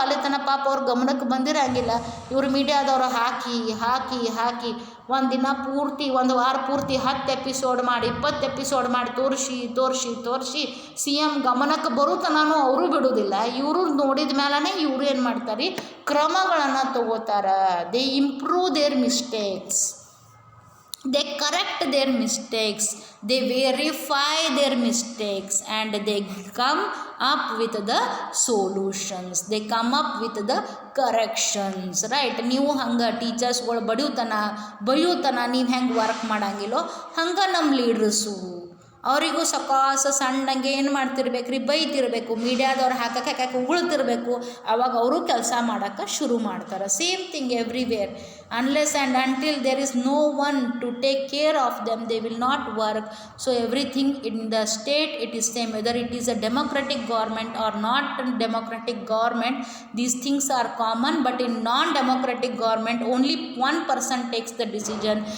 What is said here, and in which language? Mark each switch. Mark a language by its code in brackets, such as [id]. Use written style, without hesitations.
[kn] ಅಲ್ಲಿ ತನಕ ಪಾಪ ಅವ್ರ ಗಮನಕ್ಕೆ ಬಂದಿರಂಗಿಲ್ಲ. ಇವರು ಮೀಡಿಯಾದವರು ಹಾಕಿ ಒಂದು ದಿನ ಪೂರ್ತಿ, ಒಂದು ವಾರ ಪೂರ್ತಿ 10 ಎಪಿಸೋಡ್ ಮಾಡಿ 20 ಎಪಿಸೋಡ್ ಮಾಡಿ ತೋರಿಸಿ CM ಗಮನಕ್ಕೆ ಬರುತ್ತನೂ ಅವರು ಬಿಡೋದಿಲ್ಲ. ಇವರು ನೋಡಿದ ಮೇಲೇ ಇವರು ಏನು ಮಾಡ್ತಾರೆ, ಕ್ರಮಗಳನ್ನು ತಗೋತಾರೆ. [en] They improve their mistakes, they correct their mistakes, they verify their mistakes, and they come up with the solutions, they come up with the corrections. [kn] right, ನೀವು ಹಂಗೆ ಟೀಚರ್ಸ್ಗಳು ಬೈಯುತನ ನೀವು ಹೆಂಗೆ ವರ್ಕ್ ಮಾಡಂಗಿಲ್ಲೋ ಹಂಗೆ ನಮ್ಮ ಲೀಡ್ರಸ್ಸು ಅವರಿಗೂ ಸಕಾಸ ಸಣ್ಣಂಗೆ ಏನು ಮಾಡ್ತಿರ್ಬೇಕು ರೀ, ಬೈತಿರ್ಬೇಕು, ಮೀಡಿಯಾದವ್ರು ಹಾಕಕ್ಕೆ ಉಗುಳ್ತಿರ್ಬೇಕು. ಅವಾಗ ಅವರು ಕೆಲಸ ಮಾಡೋಕ್ಕೆ ಶುರು ಮಾಡ್ತಾರೆ. [en] Same thing everywhere. unless and until there is no one to take care of them, they will not work. So everything in the state, it is same, whether it is a democratic government or not democratic government, these things are common. But in non-democratic government, only one person takes the decision.